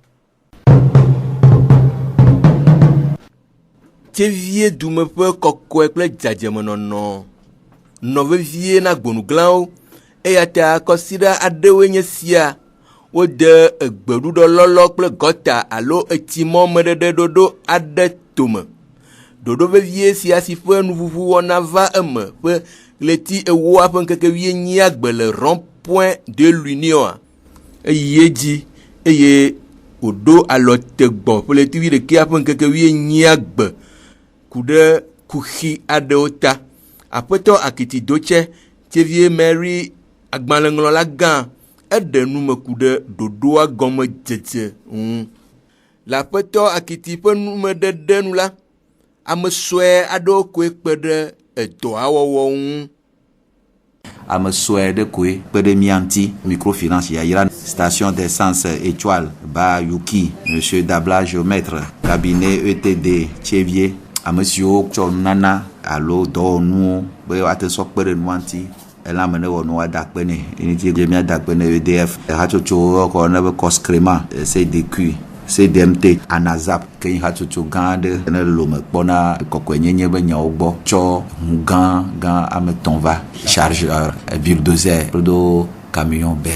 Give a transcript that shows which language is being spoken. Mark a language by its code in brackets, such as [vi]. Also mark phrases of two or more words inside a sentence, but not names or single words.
[ee] Tsevie dume ƒe kɔkɔe kple dzadzemenɔnɔ nɔ vevie na gbonuglawo eya ta kɔsiɖa aɖewoe nye sia wode egbeɖuɖɔ lɔlɔ kple gɔta alo etsimɔ meɖeɖe ɖoɖo aɖe tome. Ɖoɖo vevie sia si ƒe nuʋuʋu wɔna va eme ƒe ɣleti ewoa ƒe ŋkeke 8 le rond-point de l'Union eye dzi eye woɖo alɔtegbɔ ƒe ɣleti 11 ƒe ŋkeke 8 ku ɖe kuxi aɖewo ta. Aƒetɔ Akiti Dotse Tevie Mary agbalẽŋlɔla gã eɖe nume ku ɖe ɖoɖoa gɔme dzedze ŋu. Le Aƒetɔ Akiti ƒe numeɖeɖe nu la, ame sue aɖewo koe kpe ɖe edɔa wɔwɔ ŋu. Ame sue ɖe koe kpe ɖe mia ŋuti. [fr] Microfinance yayra station d'essence Étoile ba Yuki, Monsieur Dabla géomètre, cabinet ETD Tchevie. [ee] Ame siwo tsɔ nunana alo dɔwɔnuwo be woate sɔ kpe ɖe nua ŋuti. Ela me ne wɔ nua da kpe nɛ. Eniti mia da kpe nɛ EDF. Hatsotso xɔ ne be Coscrema, CDQ, CDMT, ANAZAP, ke hatsotso gã aɖe ne lome kpɔna kɔkɔenyenye be nyawo gbɔ tsɔ ŋu gã ame 3 va [fr] chargeur bulldozer [ee] kple [fr] camion ben.